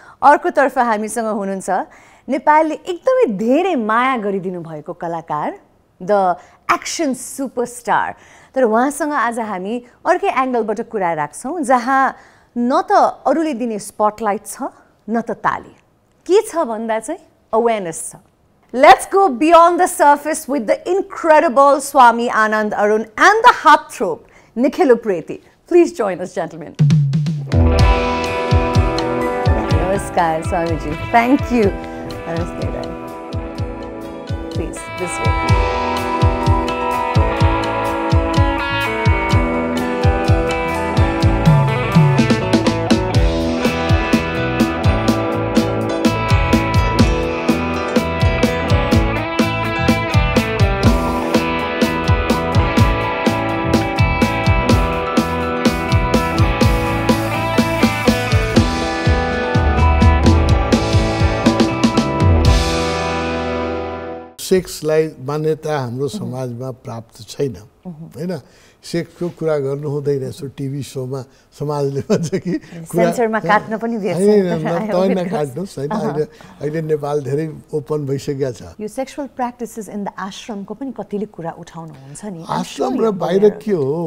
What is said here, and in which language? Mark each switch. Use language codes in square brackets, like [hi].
[ne] अर्कोतर्फ हामीसँग हुनुहुन्छ नेपालले एकदमै धेरै माया गरिदिनु भएको कलाकार, द एक्सन सुपरस्टार। तर उहाँसँग आज हामी अर्कै एङ्गलबाट कुरा राख्छौँ, जहाँ न त अरूले दिने स्पटलाइट छ, न त ताली। के छ भन्दा चाहिँ अवेरनेस छ। [en] Let's go beyond the surface with the incredible Swami Anand Arun and the heartthrob Nikhil Upreti. Please join us, gentlemen. Namaskar, Swamiji. Thank you. Namaskar. Please, this way. [ne] सेक्सलाई मान्यता हाम्रो समाजमा प्राप्त छैन, हैन? सेक्सको कुरा गर्नु हुँदैन। यसो टिभी शोमा समाजले भन्छ कि सेन्सरमा काट्न पनि दिन्छ, हैन? काट्नुस्, हैन? अहिले नेपाल धेरै ओपन भइसकेको छ। यो [en] sexual practices in the [ne] आश्रमको पनि कतिले कुरा उठाउनुहुन्छ नि। आश्रम र बाहिर के हो?